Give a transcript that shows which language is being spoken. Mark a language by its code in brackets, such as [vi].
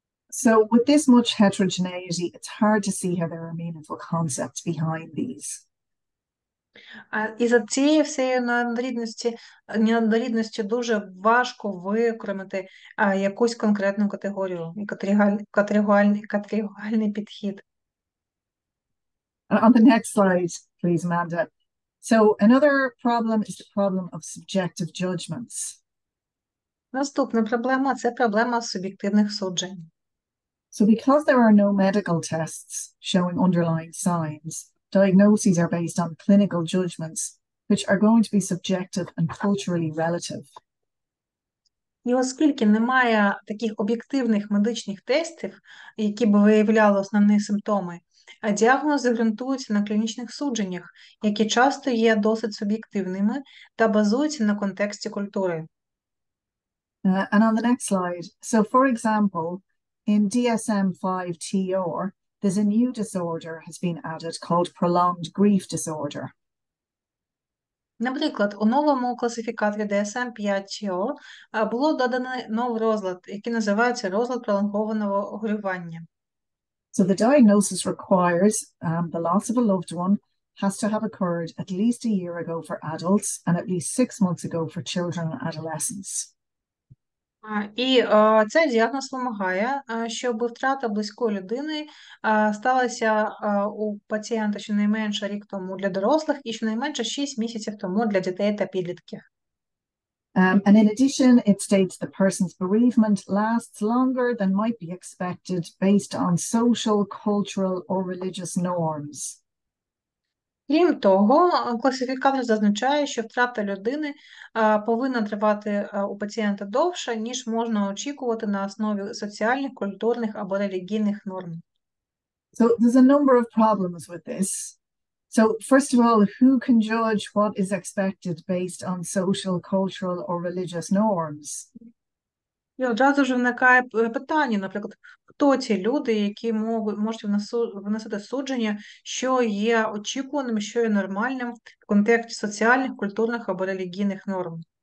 [en] So with this much heterogeneity, it's hard to see how there are meaningful concepts behind these. [uk] І за цієї всієї неоднорідності дуже важко викремити якусь конкретну категорію і категоріальний підхід. [en] On the next slide, please, Amanda. So another problem is the problem of subjective judgments. [uk] Наступна проблема – це проблема суб'єктивних суджень. [en] So because there are no medical tests showing underlying signs, diagnoses are based on clinical judgments, which are going to be subjective and culturally relative. [uk] І оскільки немає таких об'єктивних медичних тестів, які б виявляли основні симптоми, діагнози ґрунтуються на клінічних судженнях, які часто є досить суб'єктивними та базуються на контексті культури. [en] And on the next slide, so for example, in DSM-5-TR, there's a new disorder has been added called prolonged grief disorder. [uk] Наприклад, у новому класифікаторі DSM-5-TR було додано новий розлад, який називається розлад пролонгованого горювання. [en] So the diagnosis requires the loss of a loved one has to have occurred at least a year ago for adults and at least 6 months ago for children and adolescents. [uk] І цей діагноз вимагає, щоб втрата близької людини сталася у пацієнта щонайменше рік тому для дорослих і щонайменше 6 місяців тому для дітей та підлітків. [en] And in addition, it states the person's bereavement lasts longer than might be expected based on social, cultural, or religious norms. [uk] Крім того, класифікатор зазначає, що втрата людини повинна тривати у пацієнта довше, ніж можна очікувати на основі соціальних, культурних або релігійних норм. [en] So there's a number of problems with this. So first of all, who can judge what is expected based on social, cultural, or religious norms? [uk] І одразу ж виникає питання, наприклад, хто ці люди, які можуть виносити судження, що є очікуваним, що є нормальним в контексті соціальних, культурних або релігійних норм.